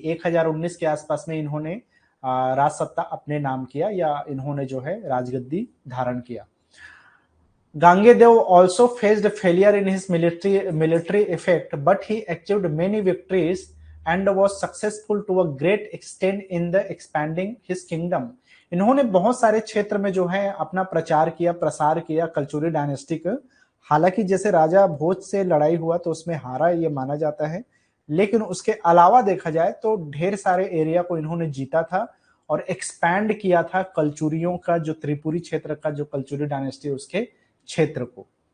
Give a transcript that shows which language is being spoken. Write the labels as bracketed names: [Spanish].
[Hindi] 1019 के आसपास में इन्होंने राज सत्ता अपने नाम किया, या इन्होंने जो है राजगद्दी धारण किया। [English] Gangedev also faced failure in his military effort, but he achieved many victories and was successful to a great extent in the expanding his kingdom. [Hindi] इन्होंने बहुत सारे क्षेत्र में जो है अपना प्रचार किया, प्रसार किया कल्चुरी डायनेस्टी का। हालांकि जैसे राजा भोज से लड़ाई हुआ तो उसमें हारा ये माना जाता है, लेकिन उसके अलावा देखा जाए तो ढेर सारे एरिया को इन्होंने जीता था और एक्सपैंड किया था कल्चुरियों का, जो त्रिपुरी क्षेत्र का जो कल्चुरी डायनेस्टी उसके क्षेत्र को।